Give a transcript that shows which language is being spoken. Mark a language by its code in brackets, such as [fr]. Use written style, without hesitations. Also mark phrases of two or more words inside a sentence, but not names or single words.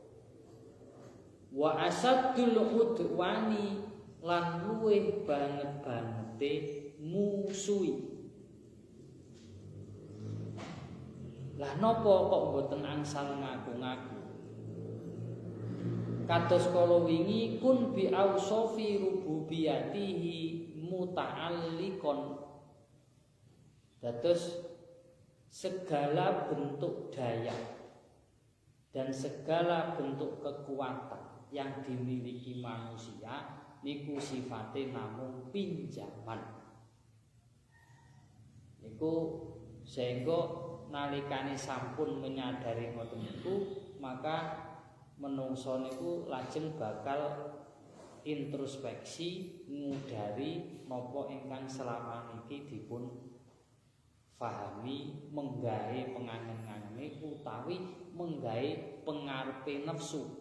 [ar] وأشد العدوان [jv] lan luwih banget-bangete musuhi. Lah napa kok mboten angsal ngaku-ngaku? Kados kala wingi [ar] كن بأوصاف ربوبيته متعلقا. [id] Dados segala bentuk daya dan segala bentuk kekuatan yang dimiliki manusia [jv] niku sifate namung pinjaman. Niku sehingga nalikane sampun menyadari ngoten niku, maka menungso niku lajeng bakal introspeksi ngudari napa ingkang selama niki dipun fahami, menggawe pengangen-angene utawi menggawe pengarepe nafsu.